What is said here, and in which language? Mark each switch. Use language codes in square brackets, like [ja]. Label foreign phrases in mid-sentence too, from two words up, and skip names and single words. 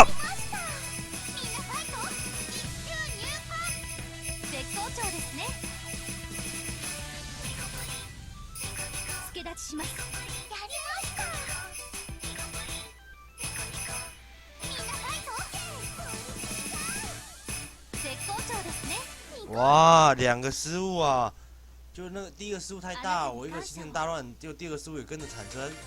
[ja] みんなファイト。一級入魂。絶好調ですね。助立ちします。やりました。みんなファイト。絶好調ですね。 [zh] 哇，2个失误啊！就那个第一个失误太大，我一个心情大乱，就第二个失误也跟着产生。